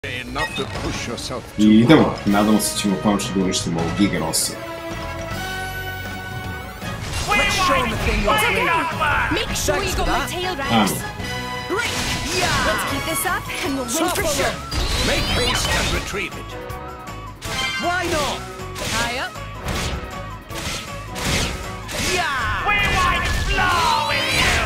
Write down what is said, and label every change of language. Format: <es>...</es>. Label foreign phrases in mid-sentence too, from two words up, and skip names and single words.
<sr>I idemo, nadamo se ćemo konačno da uništimo ovog Gigarosa.</sr> <en>Make sure you got my tail right. Let's keep this up and we'll win for sure. Make haste and retrieve it. Why not? High up. Yeah! We want to flow with you!</en>